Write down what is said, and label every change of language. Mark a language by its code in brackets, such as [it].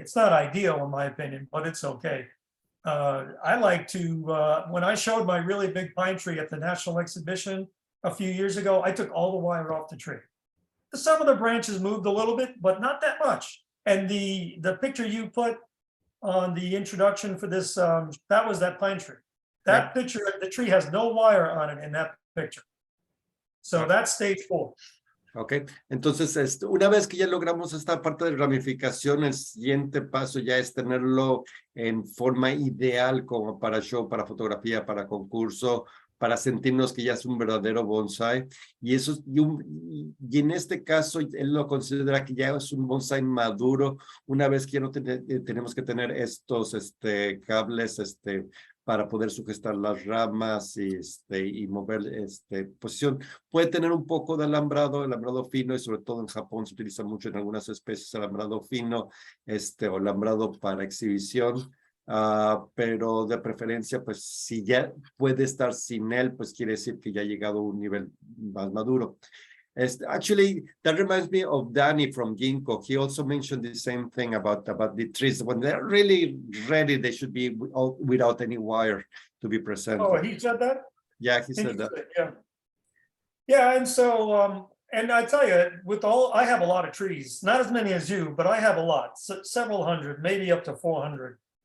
[en] It's not ideal in my opinion, but it's okay. I like to, when I showed my really big pine tree at the National Exhibition a few years ago, I took all the wire off the tree. Some of the branches moved a little bit, but not that much. And the picture you put on the introduction for this, that was that pine tree. That picture, the tree has no wire on it in that picture. So that's stage 4. [es] Ok, entonces una vez que ya logramos esta parte de ramificación, el siguiente paso ya es tenerlo en forma ideal como para show, para fotografía, para concurso, para sentirnos que ya es un verdadero bonsai. Y eso, y en este caso, él lo considera que ya es un bonsai maduro, una vez que ya no tenemos que tener estos cables para poder sujetar las ramas y mover posición. Puede tener un poco de alambrado, el alambrado fino, y sobre todo en Japón se utiliza mucho en algunas especies alambrado fino, o alambrado para exhibición. Pero de preferencia, pues si ya puede estar sin él, pues quiere decir que ya ha llegado a un nivel más maduro. [en] Actually, that reminds me of Danny from Ginkgo. He also mentioned the same thing about the trees. When they're really ready, they should be without any wire to be present. Oh, he said that? Yeah, he said that. Yeah. Yeah, and so, and I tell you, I have a lot of trees, not as many as you, but I have a lot, several hundred, maybe up to 400.